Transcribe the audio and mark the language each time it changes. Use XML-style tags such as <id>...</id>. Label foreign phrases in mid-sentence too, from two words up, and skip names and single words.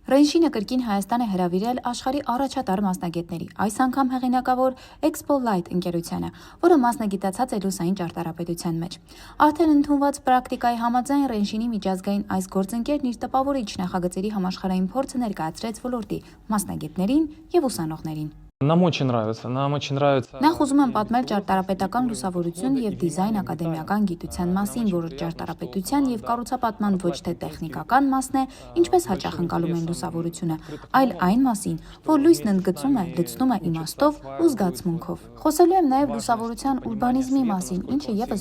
<hy>Ռենշինը կրկին Հայաստան է հրավիրել աշխարհի առաջատար մասնագետների, այս անգամ հեղինակավոր Expo Light ընկերությանը, որը մասնագիտացած է լուսային ճարտարապետության մեջ։ Արդեն ընդունված պրակտիկայի համաձայն Ռենշինի միջազգային այս գործընկերն իր տպավորիչ նախագծերի համաշխարհային փորձը ներկայացրեց ոլորտի մասնագետներին եւ ուսանողներին։</hy> <ru>Нам очень нравится.</ru> <hy>Նախ ուզում եմ պատմել ճարտարապետական լուսավորություն եւ դիզայն ակադեմիական գիտության մասին, որը ճարտարապետության եւ կառուցապատման ոչ թե տեխնիկական մասն է, ինչպես հաճախ ընկալում են լուսավորությունը, այլ այն մասին, որ լույսն ընդգծում է, լցնում է իմաստով ու զգացմունքով։ Խոսելու եմ նաեւ լուսավորության ուրբանիզմի մասին, ինչը եւս</hy>